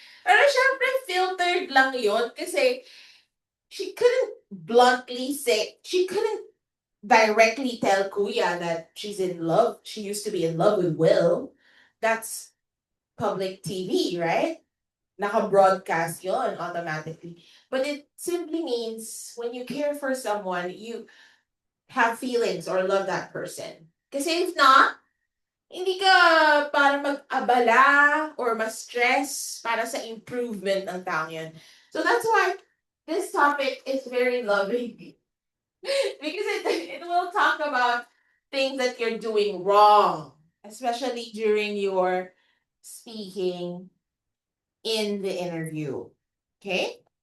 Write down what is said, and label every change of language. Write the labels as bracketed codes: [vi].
[en] Pero syempre, filtered lang yun kasi she couldn't directly tell Kuya that she's in love. She used to be in love with Will. That's public TV, right? Naka-broadcast yon automatically. But it simply means when you care for someone, you have feelings or love that person. [tl] Kasi if not, hindi ka para mag-abala or ma-stress para sa improvement ng taong yun. [en] So that's why this topic is very loving. Because it will talk about things that you're doing wrong, especially during your speaking in the interview. Okay?